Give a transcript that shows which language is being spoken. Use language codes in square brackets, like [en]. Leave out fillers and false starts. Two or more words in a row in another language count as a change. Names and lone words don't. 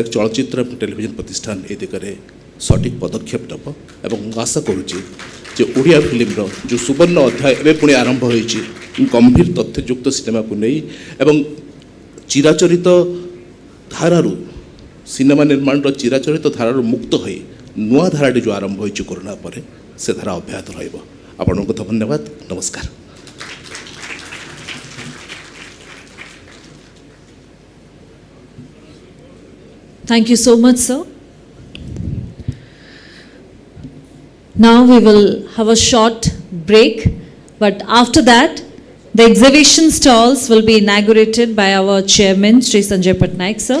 [or] ଚଳଚ୍ଚିତ୍ର ଏବଂ ଟେଲିଭିଜନ ପ୍ରତିଷ୍ଠାନ ଏ ଦିଗରେ ସଠିକ୍ ପଦକ୍ଷେପ ନେବ ଏବଂ ମୁଁ ଆଶା କରୁଛି ଯେ ଓଡ଼ିଆ ଫିଲ୍ମର ଯେଉଁ ସୁବର୍ଣ୍ଣ ଅଧ୍ୟାୟ ଏବେ ପୁଣି ଆରମ୍ଭ ହୋଇଛି ଗମ୍ଭୀର ତଥ୍ୟଯୁକ୍ତ ସିନେମାକୁ ନେଇ ଏବଂ ଚିରାଚରିତ ଧାରାରୁ, ସିନେମା ନିର୍ମାଣର ଚିରାଚରିତ ଧାରାରୁ ମୁକ୍ତ ହୋଇ ନୂଆ ଧାରାଟି ଯେଉଁ ଆରମ୍ଭ ହୋଇଛି କରୋନା ପରେ, ସେ ଧାରା ଅବ୍ୟାହତ ରହିବ। ଆପଣଙ୍କୁ ଧନ୍ୟବାଦ, ନମସ୍କାର। [en] Thank you so much, sir. Now we will have a short break, but after that The exhibition stalls will be inaugurated by our chairman, Sri Sanjay Patnaik, sir.